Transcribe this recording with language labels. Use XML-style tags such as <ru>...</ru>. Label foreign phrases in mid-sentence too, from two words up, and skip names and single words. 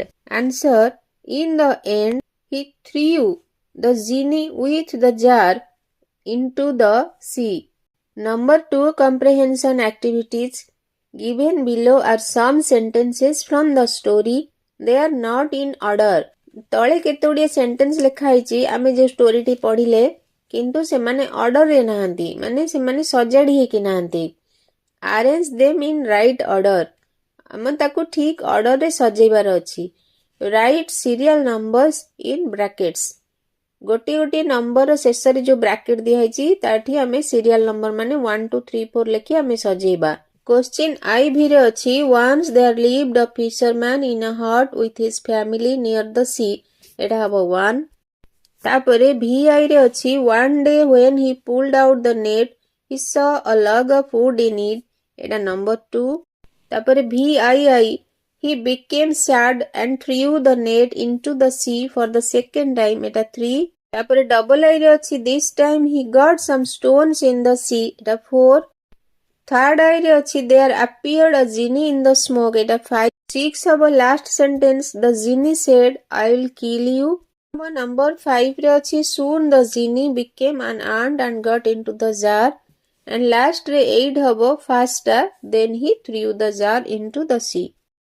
<en>Answer In the end, he threw the genie with the jar into the sea. Number 2 comprehension activities. Given below are some sentences from the story. They are not in order.</en> <or>ତଳେ କେତେଗୁଡ଼ିଏ ସେଣ୍ଟେନ୍ସ ଲେଖା ହେଇଛି ଆମେ ଯେଉଁ ଷ୍ଟୋରିଟି ପଢ଼ିଲେ କିନ୍ତୁ ସେମାନେ ଅର୍ଡ଼ରରେ ନାହାନ୍ତି ମାନେ ସେମାନେ ସଜାଡ଼ି ହେଇକି ନାହାନ୍ତି</or> <en>arrange them in right order</en> <or>ଆମେ ତାକୁ ଠିକ୍ ଅର୍ଡ଼ରରେ ସଜେଇବାର ଅଛି</or> <en>write serial numbers in brackets</en> <or>ଗୋଟିଏ ଗୋଟିଏ ନମ୍ବର ଶେଷରେ ଯେଉଁ ବ୍ରାକେଟ୍ ଦିଆହେଇଛି ତାଠି ଆମେ</or> <en>serial number</en> <or>ମାନେ 1 2 3 4 ଲେଖି ଆମେ ସଜେଇବା</or> <en>Question IV</en> <or>ରେ ଅଛି</or> <en>Once there lived a fisherman in a hut with his family near the sea.</en> <or>ଏଟା ହବ 1. ତାପରେ VI ରେ ଅଛି</or> <en>One day when he pulled out the net, he saw a log of wood in it.</en> <or>ଏଟା number 2.</or> <en>ତାପରେ VII he became sad and threw the net into the sea for the second time.</en> <or>ଏଟା 3. ତାପରେ</or> <en>double I</en> <or>ରେ ଅଛି</or> <en>This time he got some stones in the sea. ଏଟା 4. Third I</en> <or>ରେ ଅଛି</or> <en>There appeared a genie in the smoke.</en> <or>ଏଟା 5.</or> <en>6 ହବ last sentence The genie said I will kill you. Number 5</en> <or>ରେ ଅଛି</or> <en>Soon the genie became an ant and got into the jar. And last</en> <or>ରେ 8 ହବ</or> <en>Faster then he threw the jar into the sea.</en>